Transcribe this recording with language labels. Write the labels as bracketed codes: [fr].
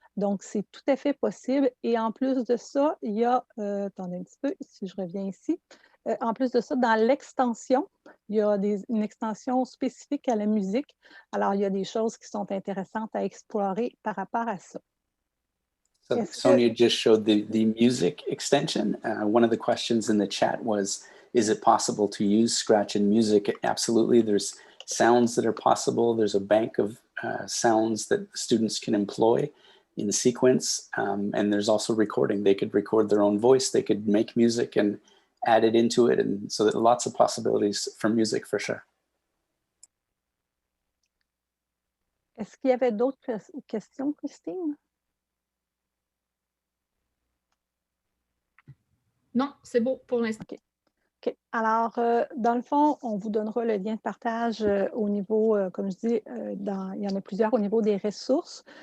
[fr] Donc, c'est tout à fait possible. Et en plus de ça, il y a, attendez un petit peu, si je reviens ici, en plus de ça, dans l'extension, il y a une extension spécifique à la musique. Alors, il y a des choses qui sont intéressantes à explorer par rapport à ça. [en] So Sonia just showed the music extension. One of the questions in the chat was, is it possible to use Scratch in music? Absolutely. There's sounds that are possible. There's a bank of sounds that students can employ in sequence. And there's also recording. They could record their own voice. They could make music and add it into it. And so that lots of possibilities for music for sure. [fr] Est-ce qu'il y avait d'autres questions, Christine? Non, c'est beau pour l'instant. OK. OK. Alors, dans le fond, on vous donnera le lien de partage au niveau, comme je dis, il y en a plusieurs au niveau des ressources.